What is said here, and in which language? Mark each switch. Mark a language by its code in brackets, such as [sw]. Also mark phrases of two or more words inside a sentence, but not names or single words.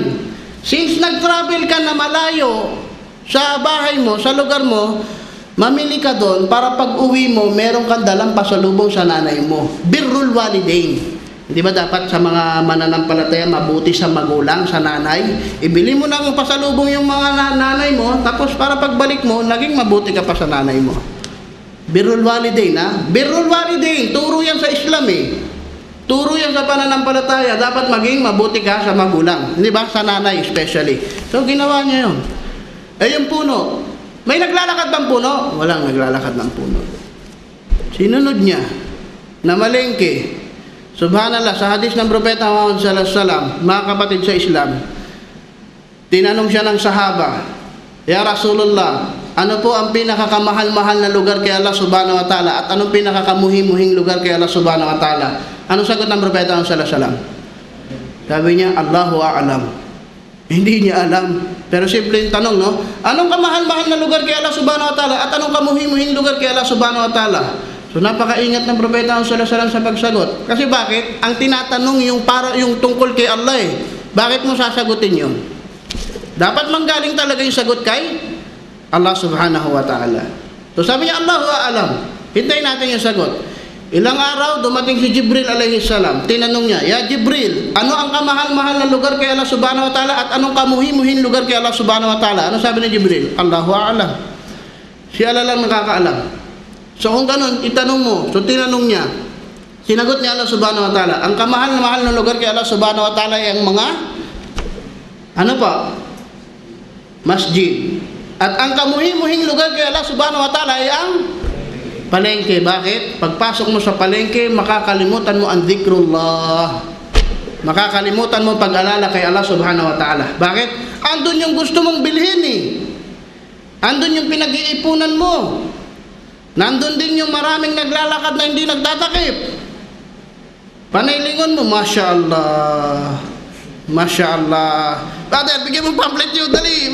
[tl] Since nag-travel ka na malayo sa bahay mo, sa lugar mo, mamili ka doon para pag uwi mo, meron kang dalang pasalubong sa nanay mo. [ar] بر الوالدين. [tl] Di ba dapat sa mga mananampalataya mabuti sa magulang, sa nanay? Ibili mo ng pasalubong yung mga nanay mo, tapos para pagbalik mo, naging mabuti ka pa sa nanay mo. [ar] بر الوالدين بر الوالدين, [tl] turo yan sa Islam Turo yan sa pananampalataya, dapat maging mabuti ka sa magulang. Di ba? Sa nanay especially. So, ginawa niya yun. Yung puno. May naglalakad bang puno? Walang naglalakad ng puno. Sinunod niya na malengke. Subhanallah, sa hadis ng Propeta Muhammad [ar] صلى الله عليه وسلم, [tl] mga kapatid sa Islam, tinanong siya ng sahaba, [ar] يا رسول الله, [tl] ano po ang pinakakamahal-mahal na lugar kay Allah [ar] سبحانه وتعالى [tl] at anong pinakakamuhing-muhing lugar kay Allah [ar] سبحانه وتعالى? [tl] Anong sagot ng Propeta [ar] صلى الله عليه وسلم? [tl] Sabi niya, [ar] الله أعلم. [tl] Hindi niya alam. Pero simple yung tanong, no? Anong kamahal-mahal na lugar kay Allah [ar] سبحانه وتعالى [tl] at anong kamuhing-muhing lugar kay Allah [ar] سبحانه وتعالى? [tl] So napakaingat ng Propeta [ar] صلى الله عليه وسلم [tl] sa pagsagot. Kasi bakit? Ang tinatanong yung tungkol kay Allah Bakit mo sasagutin yun? Dapat manggaling talaga yung sagot kay Allah [ar] سبحانه وتعالى. [tl] So sabi niya, [ar] الله أعلم. [tl] Hintayin natin yung sagot. Ilang araw, dumating si Jibril [ar] عليه السلام. [tl] Tinanong niya, [ar] يا جبريل, [tl] ano ang kamahal-mahal na lugar kay Allah [ar] سبحانه وتعالى [tl] at anong kamuhi-muhin lugar kay Allah [ar] سبحانه وتعالى? [tl] Ano sabi ni Jibril? [ar] الله أعلم. [tl] Si Allah lang nakakaalam. So kung ganun, itanong mo. So tinanong niya. Sinagot niya Allah [ar] سبحانه وتعالى. [tl] Ang kamahal-mahal na lugar kay Allah [ar] سبحانه وتعالى [tl] ay ang mga masjid. At ang kamuhi-muhing lugar kay Allah [ar] سبحانه وتعالى [tl] ay ang palengke. Bakit? Pagpasok mo sa palengke, makakalimutan mo ang dhikrullah. Makakalimutan mo pag-alala kay Allah [ar] سبحانه وتعالى. [tl] Bakit? Andun yung gusto mong bilhin eh. Andun yung pinag-iipunan mo. Nandun din yung maraming naglalakad na hindi nagtatakip. Panaylingon mo, [ar] ما شاء الله. ما شاء الله. [tl] Brother, bigyan mo pamphlet yun, dali.